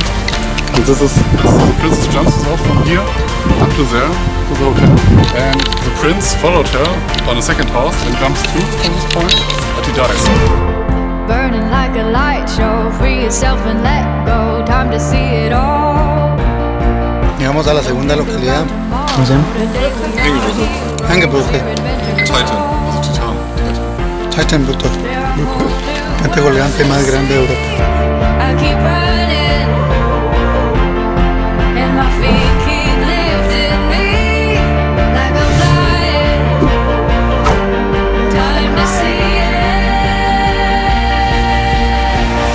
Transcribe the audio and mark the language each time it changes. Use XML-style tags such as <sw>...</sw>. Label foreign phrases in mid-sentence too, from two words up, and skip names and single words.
<de>Und das ist</de> <en>the Princess jumps off from here up to there, to the hotel. And the prince followed her on a second horse and jumps through from this point, but he dies. Burning like a light show, free yourself and let go, time to see it all.</en> <es>Llegamos a la segunda localidad. ¿Cómo se llama?</es> <de>Hängebrücke. Hängebrücke. Titan, also Titan. Titanbrücke.</de> <es>Puente colgante más grande de Europa.</es> <en>I keep running, and my feet keep lifting me like I'm flying. Time to see it.</en>